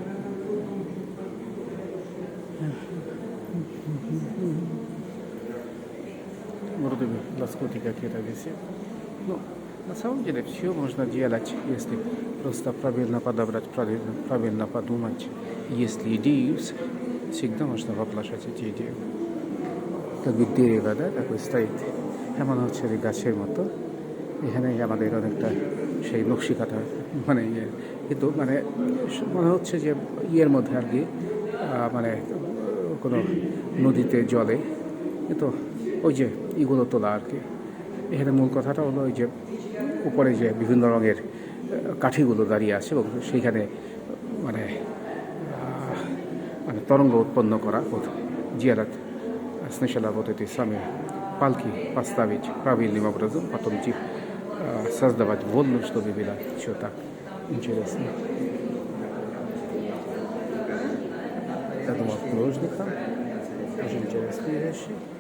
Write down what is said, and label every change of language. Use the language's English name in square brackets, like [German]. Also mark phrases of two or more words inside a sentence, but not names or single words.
[Russian] Вроде бы лоскуты какие-то висят. Ну, на самом деле все можно делать, если просто правильно подобрать, правильно подумать. Если идею всегда можно воплощать эти идеи. Как бы дерево, да, такой стоит. [Bangla] এমন হচ্ছে যে গাছের মতো এখানে আমাদের অনেকটা সেই নকশি কাটা মানে কিন্তু মানে মনে হচ্ছে যে ইয়ের মধ্যে আর কি মানে কোনো নদীতে জলে কিন্তু ওই যে এগুলো তোলা আর কি। এখানে মূল কথাটা হলো ওই যে উপরে যে বিভিন্ন রঙের কাঠিগুলো দাঁড়িয়ে আছে এবং সেইখানে মানে মানে তরঙ্গ উৎপন্ন করা [Russian] делать сначала вот эти самые палки поставить правильным образом, потом создавать волну, чтобы было все так интересно. Я думал, художникам очень интересные вещи.